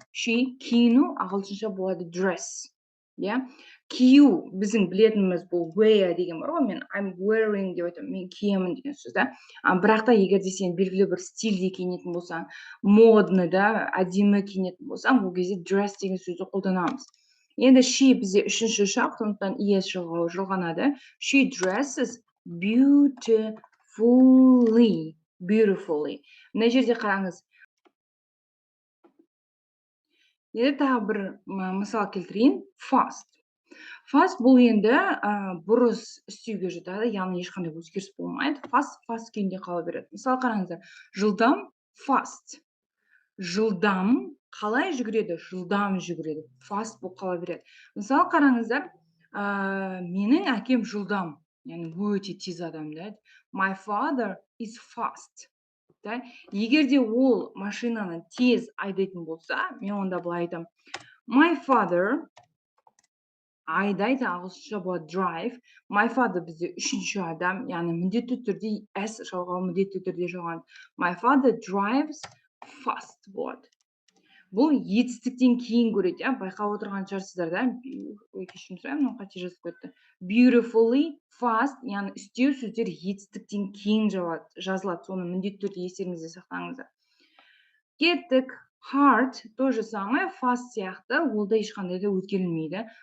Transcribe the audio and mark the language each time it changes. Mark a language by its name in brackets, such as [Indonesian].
[Kazakh] She, киіну ағылшынша болады dress. Кию біздің білетініміз бұл wear деген бар ғой, мен [English] I'm wearing [Kazakh] деп айтамын, мен киемін деген сөз. Бірақ та егер де сен белгілі бір стильде киінетін болсаң, модны, әдемі киінетін болсаң, бұл кезде dress деген сөзді қолданамыз. Енді she бізде үшінші шақ, сондықтан es жалғанады. [English] She dresses beautifully. [Kazakh] Мына жерде қараңыз. Енді тағы бір мысал келтірейін. Fast бұл енді бұрыс істеуге жатады, яғни ешқандай өзгеріс болмайды. Fast күйінде қала береді. Мысалы қараңыздар, жылдам fast. Жылдам қалай жүгіреді? Жылдам жүгіреді. Fast болып қала береді. Мысалы қараңыздар, менің әкем жылдам, яғни өте тез адам, да? [English] My father is fast. [Kazakh] Да? Егер де ол машинаны тез айдайтын болса, мен онда былай айтамын. My father айдайды, ағылшынша болады drive. My father бізде үшінші адам, яғни міндетті түрде s жалғау, міндетті түрде жалған. [English] My father drives fast [Kazakh] болады. Бұл етістіктен кейін көреді, байқап отырған шығарсыздар, да? Кешірім сұраймын, мынау қате жазып кетті. [English] Beautifully fast, [Kazakh] яғни істеу сөздер етістіктен кейін жазылады. Соны міндетті түрде естеріңізде сақтаңыздар. Кеттік. Hard [Russian] то же самое, [Kazakh] fast сияқты, ол да ешқандай да өзгерілмейді.